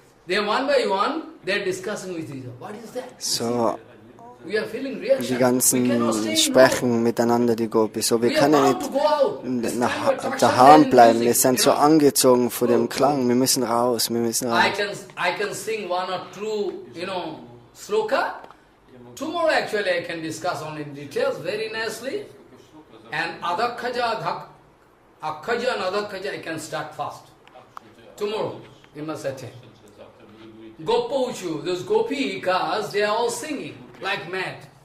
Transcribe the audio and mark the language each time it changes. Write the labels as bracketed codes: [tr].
[en] They are one by one, they are discussing with each other. What is that? So, We are feeling reaction. [de] die ganzen sprechen miteinander, die Gopis. So, wir können nicht daheim bleiben. Wir sind so angezogen vor dem Klang. Wir müssen raus, wir müssen raus. [en] I can sing one or two, sloka. Tomorrow actually I can discuss on in details very nicely. And Adakhaja and Adakhaja I can start fast. Tomorrow, you must attend. Gopauchu, those gopikas, they are all singing like mad.